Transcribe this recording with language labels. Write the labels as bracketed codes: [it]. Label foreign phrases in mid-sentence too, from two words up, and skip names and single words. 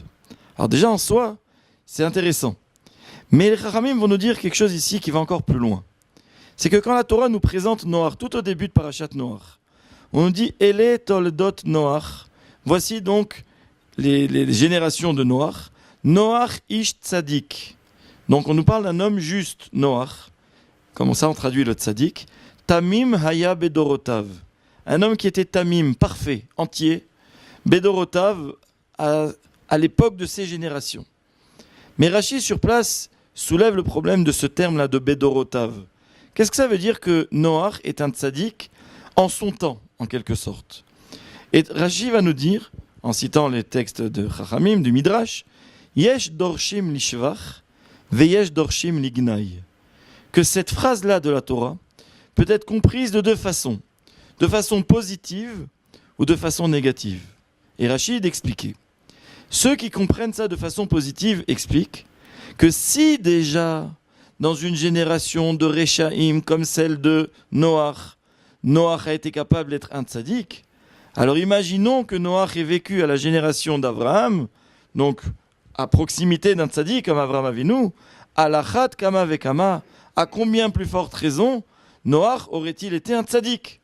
[fr] Alors déjà en soi, c'est intéressant. Mais les Chachamim vont nous dire quelque chose ici qui va encore plus loin. C'est que quand la Torah nous présente Noach, tout au début de Parashat Noach, on nous dit « [he] אלה תולדות נח ». [fr] Voici donc les générations de Noach. [he] נח איש צדיק. [fr] Donc on nous parle d'un homme juste, Noach. Comme ça on traduit le tzaddik. [he] תמים היה בדורותיו. [fr] Un homme qui était tamim, parfait, entier. Bedorotav à l'époque de ses générations. Mais Rashi sur place soulève le problème de ce terme-là de Bedorotav. Qu'est-ce que ça veut dire que Noach est un tzaddik en son temps, en quelque sorte? Et Rashi va nous dire, en citant les textes de Chachamim, du Midrash, [he] יש דורשים לשבח, ויש דורשים לגנאי. [fr] Que cette phrase-là de la Torah peut être comprise de deux façons. De façon positive ou de façon négative. Et Rachid expliquait. Ceux qui comprennent ça de façon positive expliquent que si déjà, dans une génération de Réchaïm comme celle de Noach, Noach a été capable d'être un tzaddik, alors imaginons que Noach ait vécu à la génération d'Abraham, donc à proximité d'un tzaddik comme Abraham Avinu, à l'achat [he] כמה וכמה, [fr] à combien plus forte raison Noach aurait-il été un tzaddik?